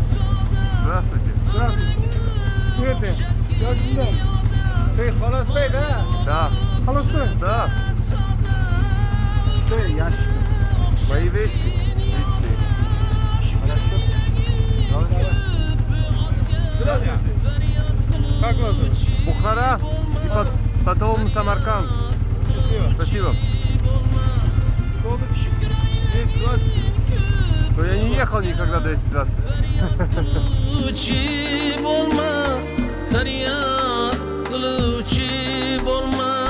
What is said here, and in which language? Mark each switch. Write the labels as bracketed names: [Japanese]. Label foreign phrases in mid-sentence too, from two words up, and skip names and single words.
[Russian] Здравствуйте. [Turkish] Nerede? Gördün mü? [Russian] Ты холостой, да? Да, Холостой. да. Что ящик? Мои вещи. Здравствуйте. Как вас зовут? Бухара и потом Самарканд. Счастливо. Спасибо. Сколько? 10-20? Но я не ехал никогда до 10-20. [Uzbek] qiluvchi bo'lma, faryod qiluvchi bo'lma.